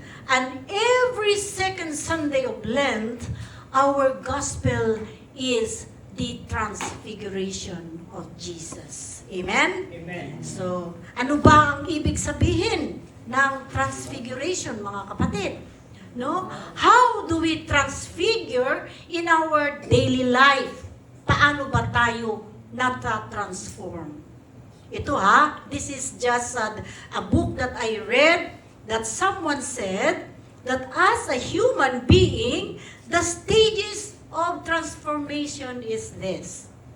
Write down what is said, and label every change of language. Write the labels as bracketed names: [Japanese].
[English] And every second Sunday of Lent, our gospel is the transfiguration of Jesus. Amen? Amen. [Filipino] So, ano ba ang ibig sabihin ng transfiguration, mga kapatid? No? [English] How do we transfigure in our daily life? [Filipino] Paano ba tayo nata-transform? Ito [English] this is just a book that I read that someone said that as a human being, the stages of transformation is this.